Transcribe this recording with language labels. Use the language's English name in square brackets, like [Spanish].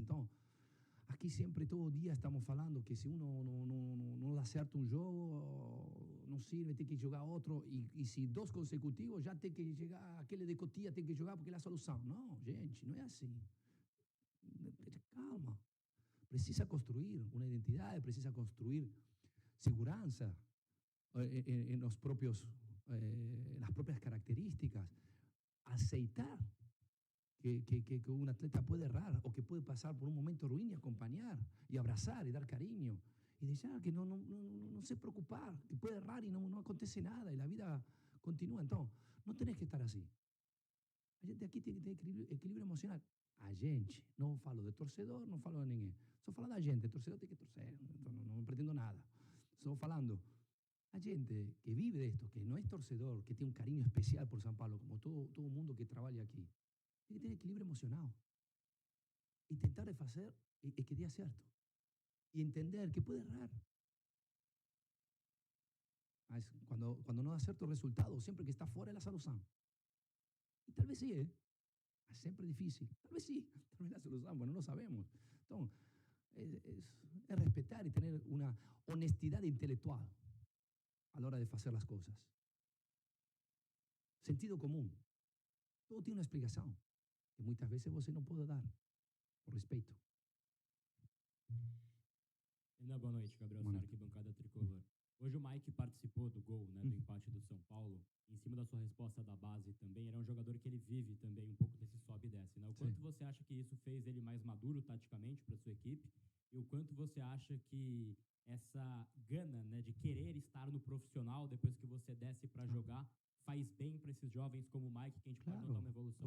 [Portuguese] Então, aqui sempre, todo dia, estamos falando que se uno não dá certo um jogo, não sirve, tem que jogar outro, e se 2 consecutivos, já tem que chegar, aquele de Cotia tem que jogar porque é a solução. Não, gente, não é assim. Calma. Precisa construir uma identidade, precisa construir segurança [Spanish] en los propios... las propias características, aceitar que un atleta puede errar o que puede pasar por un momento ruim y acompañar y abrazar y dar cariño y dejar que no se preocupar, que puede errar y no acontece nada y la vida continúa. Entonces, no tenés que estar así. [Portuguese] A gente aqui tem que ter equilíbrio emocional. A gente, não falo de torcedor, não falo de ninguém. Só falo da gente, torcedor tem que torcer, não pretendo nada. Estou falando a gente que vive de [Spanish] esto, que no es torcedor, que tiene un cariño especial por San Pablo, como todo mundo que trabaja aquí, tiene que tener equilibrio emocional. Intentar de hacer que dé cierto. Y entender que puede errar. Mas cuando no da cierto resultado, siempre que está fuera de la solución. Y tal vez sí, es siempre difícil. Tal vez sí, tal vez la solución, bueno, no sabemos. Entonces, es respetar y tener una honestidad intelectual a la hora de hacer las cosas. Sentido común. Todo tiene una explicación que muchas veces [Portuguese] você não pode dar, por respeito. Boa noite, Gabriel Boa Sara, arquibancada tricolor. Hoje o Mike participou do gol, né, do empate do São Paulo. Em cima da sua resposta da base também, ele é um jogador que ele vive também um pouco desse sobe e desce, né? O quanto você acha que isso fez ele mais maduro taticamente para sua equipe e o quanto você acha que essa gana, né, de querer estar no profissional depois que você desce para jogar faz bem para esses jovens como o Mike, que a gente pode notar uma evolução?